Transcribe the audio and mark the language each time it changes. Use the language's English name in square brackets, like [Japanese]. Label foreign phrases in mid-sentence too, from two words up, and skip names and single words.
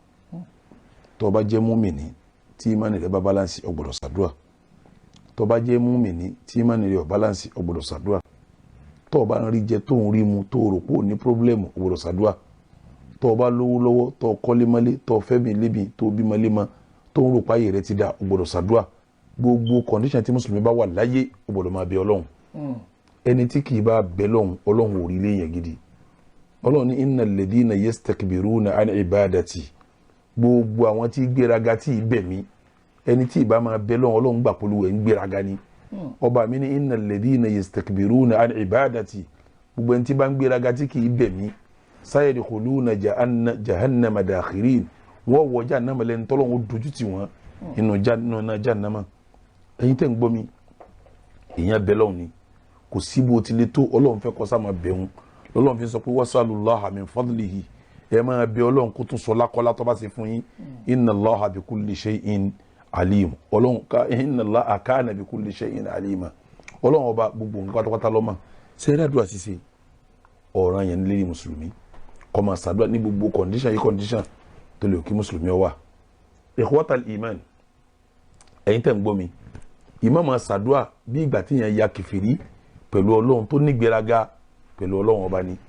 [Yoruba] tó bá jẹ́ múmìnì tí ìmánì rẹ̀ bá báláǹsì ó gbọ́dọ̀ ṣàdúrà tó bá jẹ́ múmìnì tí ìmánì rẹ̀ ò báláǹsì ó gbọ́dọ̀ ṣàdúrà tó bá ń rí jẹ tó ń rí mu tó rò pé ò ní pírọ́blẹ́mù ó gbọ́dọ̀ ṣàdúrà tó bá lówó lọ́wọ́ tó kọ́lé mọ́lé tó fẹ́ mi lébi tó bí mọ́lé mọ́ tó ń rò páyé rẹ̀ ti dà ó gbọ́dọ̀ ṣàdúrà gbogbo condition tí mùsùlùmí bá wà láyé ó gbọ́dọ̀ máa bẹ ọlọ́run ẹni tí kì í bá bẹ ọlọ́run ò rí léyìn gidi ọlọ́run ní [Arabic] إن الذين يستكبرون عن عبادتي [Yoruba] gbogbo àwọn tí gbéraga tí ì bẹ̀ mí ẹni tí ìbá máa bẹ ọlọ́run gbà polówó ẹ̀ ń gbéraga ni ọba mi ní [Arabic] إن الذين يستكبرون عن عبادتي [Yoruba] gbogbo ẹni tí bá ń gbéraga tí kì í bẹ̀ mí [Arabic] سيدخلون جهنم داخرين [Yoruba] wọ́n wọ jahannama lẹ́ni tọ́lọ́run dojú tì wọ́n inú jahannama ẹ̀yin tẹ́ ń gbọ́ mi èèyàn bẹ lọ́hùn ni kò sí bó ti lè tó ọlọ́run fẹ́ kọ́ sáà máa bẹ̀rùn lọ́lọ́run fi sọ pé [Arabic] واسألوا الله من فضله [Yoruba] ẹ máa bẹ ọlọ́run kó tún sọ lákọ́lá tó bá ṣe fún yín [Arabic] إن الله بكل شيء عليم [Yoruba] ọlọ́run ká [Arabic] إن الله كان بكل شيء عليما [Yoruba] ọlọ́run ọba gbogbo nǹkan pátápátá lọ́mọ sẹ́rẹ́dùà ṣíṣe ọ̀ràn yẹn lérí mùsùlùmí kọ́ máa ṣàdúrà ní gbogbo condition tó lè kí mùsùlùmí ó wà [Arabic] إخوة الإيمان [Yoruba] ẹ̀yin tẹ́ ń gbọ́ mi ìmọ̀ máa ṣàdúrà bí ìgbà tí yẹn ya kẹfìrí pẹ̀lú ọlọ́run tó nígbéraga pẹ̀lú ọlọ́run ọba ni